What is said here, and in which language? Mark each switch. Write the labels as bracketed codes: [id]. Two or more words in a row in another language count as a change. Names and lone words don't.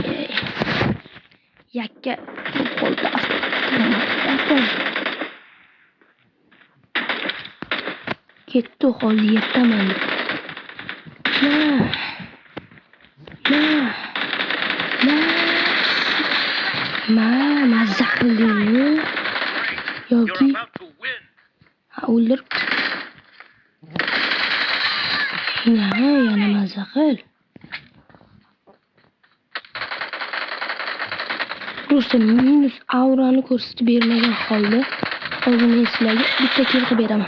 [uz] Yakka qo'lda. Ketdi hozir yerdaman. Mazza qildingmi? Yoki [en] You're about to win. [uz] o'ldirib. Yana mazza qil. Prosta minus aurani ko'rsatib bermagan holda hozir men sizlarga bitta kill qilib beraman.